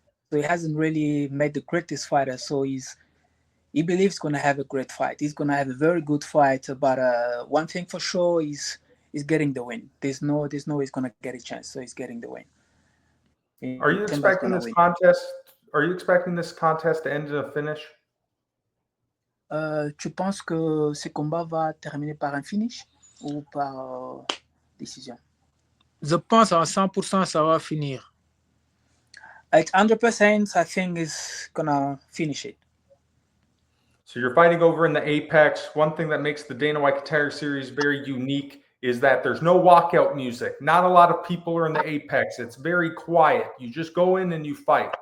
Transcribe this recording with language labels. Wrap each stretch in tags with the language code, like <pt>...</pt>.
<en>So he hasn't really met the greatest fighter. So he believes he's gonna have a great fight. He's gonna have a very good fight. But one thing for sure is getting the win. There's no he's gonna get a chance. So he's getting the win. Are you expecting this contest? Are you expecting this contest to end in a finish?</en> <fr>Tu penses que ce combat va terminer par un finish ou par décision? Je pense à 100% ça va finir.</fr> <en>At 100%, I think it's gonna finish it. So you're fighting over in the Apex. One thing that makes the Dana White Contender Series very unique is that there's no walkout music. Not a lot of people are in the Apex. It's very quiet. You just go in and you fight.</en>